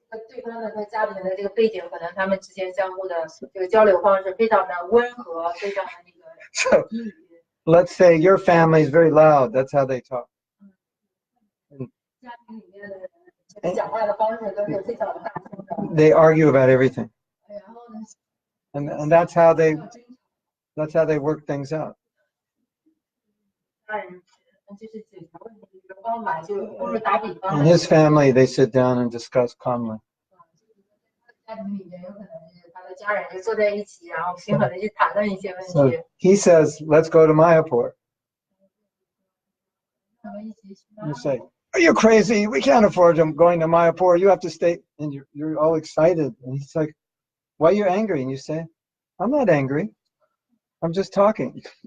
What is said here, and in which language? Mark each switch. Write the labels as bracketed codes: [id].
[zh] 对方的家里面的这个背景，可能他们之间相互的这个交流方式非常的温和，非常的那个 [en] So let's say your family is very loud. That's how they talk. [zh] 家庭里面的人讲话的方式都是非常的大声的。 [en] They argue about everything. [zh] 然后呢， [en] And that's how they work things out. [zh] 家人就是解决问题的一个方法，就不是打比方。 [en] In his family, they sit down and discuss calmly. [zh] 家庭里面有可能是他的家人就坐在一起，然后平和的去谈论一些问 [en] So [zh] 题。 [en] he says, let's go to Mayapur. [zh] 他们一起去。 [en] You say, are you crazy? We can't afford going to Mayapur. You have to stay. And you're all excited. And he's like, why are you angry? And you say, I'm not angry. I'm just talking.